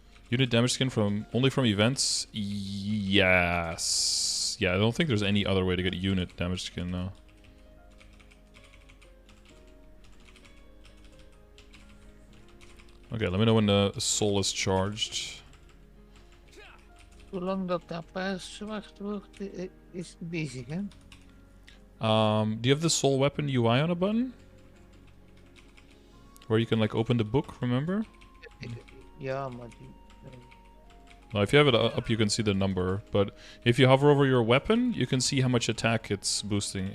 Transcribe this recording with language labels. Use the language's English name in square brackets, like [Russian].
[English] Unit damage skin only from events. Yes. Yeah, I don't think there's any other way to get unit damage skin now. Okay, let me know when the soul is charged. [Dutch] Zolang dat daar paars zwart wordt, is het bezig, hè? [English] Do you have the soul weapon UI on a button? Where you can like open the book, remember? [Dutch] Ja, maar die... [English] Well, if you have it up, you can see the number. But if you hover over your weapon, you can see how much attack it's boosting.